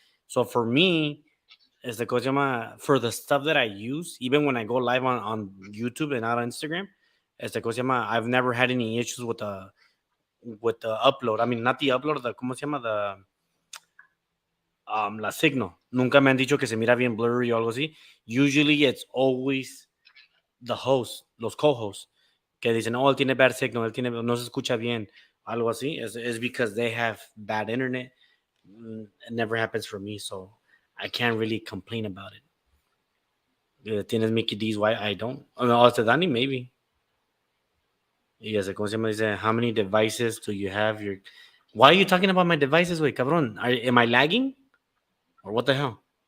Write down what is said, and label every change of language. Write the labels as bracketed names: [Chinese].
[English] So for me, it's like for the stuff that I use, even when I go live on YouTube and not on Instagram, it's like I've never had any issues with the upload. I mean, not the upload, the [Spanish] ¿cómo se llama? La signal. Nunca me han dicho que se mira bien [English] blurry [Spanish] o algo así. [English] Usually it's always the host, [Spanish] los co-hosts, que dicen, oh, él tiene [English] bad signal, [Spanish] no se escucha bien, algo así. [English] It's because they have bad internet. It never happens for me, so I can't really complain about it. [Spanish] Tienes Mickey D's, [English] why I don't? I mean, [Spanish] hasta Danny, [English] maybe. [Spanish] Y ese, ¿cómo se llama? [English] Dice, how many devices do you have? Why are you talking about my devices, [Spanish] güey, cabrón? [English] Am I lagging? Or what the hell?